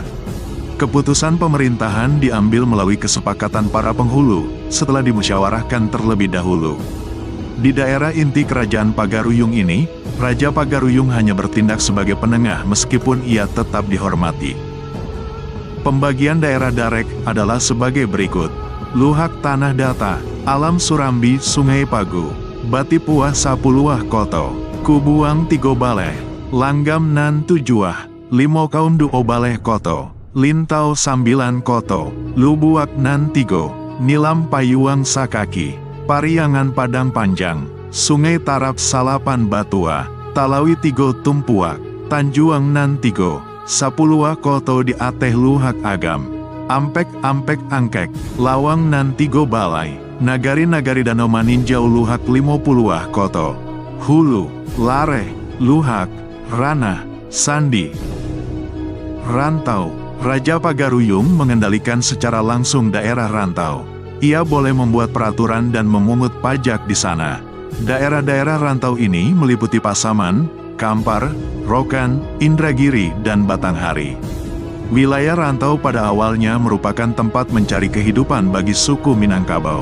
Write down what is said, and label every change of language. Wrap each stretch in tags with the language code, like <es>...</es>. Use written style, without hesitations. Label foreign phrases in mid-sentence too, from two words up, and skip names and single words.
<id>Keputusan pemerintahan diambil melalui kesepakatan para penghulu, setelah dimusyawarahkan terlebih dahulu. Di daerah inti kerajaan Pagaruyung ini, Raja Pagaruyung hanya bertindak sebagai penengah meskipun ia tetap dihormati. Pembagian daerah Darek adalah sebagai berikut. Luhak Tanah Data, Alam Surambi Sungai Pagu, Batipuah 10 koto, Kubuang 3 baleh, Langgam Nan 7, Limokaun 2 baleh koto, Lintau 9 koto, Lubuak Nan 3, Nilam Payuang Sakaki, Pariangan Padang Panjang, Sungai Tarap Salapan Batua, Talawi 3 Tumpuak, Tanjuang Nan 3, 10 koto di Ateh Luhak Agam, Ampek-Ampek Angkek, Lawang Nan 3 balai, nagari-nagari Danau Maninjau Luhak 50 koto, Hulu, Lare, Luhak, Ranah, Sandi. Rantau. Raja Pagaruyung mengendalikan secara langsung daerah rantau. Ia boleh membuat peraturan dan memungut pajak di sana. Daerah-daerah rantau ini meliputi Pasaman, Kampar, Rokan, Indragiri, dan Batanghari. Wilayah rantau pada awalnya merupakan tempat mencari kehidupan bagi suku Minangkabau.</id>